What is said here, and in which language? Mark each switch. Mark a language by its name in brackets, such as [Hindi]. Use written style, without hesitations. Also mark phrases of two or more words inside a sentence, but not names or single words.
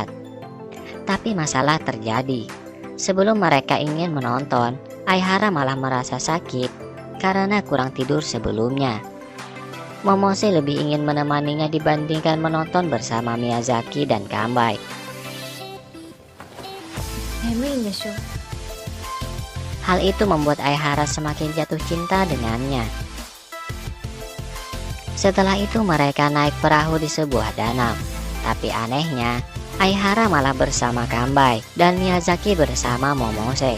[Indonesian] Tapi masalah terjadi. Sebelum mereka ingin menonton, Aihara malah merasa sakit karena kurang tidur sebelumnya. Momose lebih ingin menemaninya dibandingkan menonton bersama Miyazaki dan Kanbai. [Japanese] 眠いんでしょ。 [Indonesian] Hal itu membuat Aihara semakin jatuh cinta dengannya. Setelah itu mereka naik perahu di sebuah danau. Tapi anehnya, Aihara malah bersama Kanbai dan Miyazaki bersama Momose.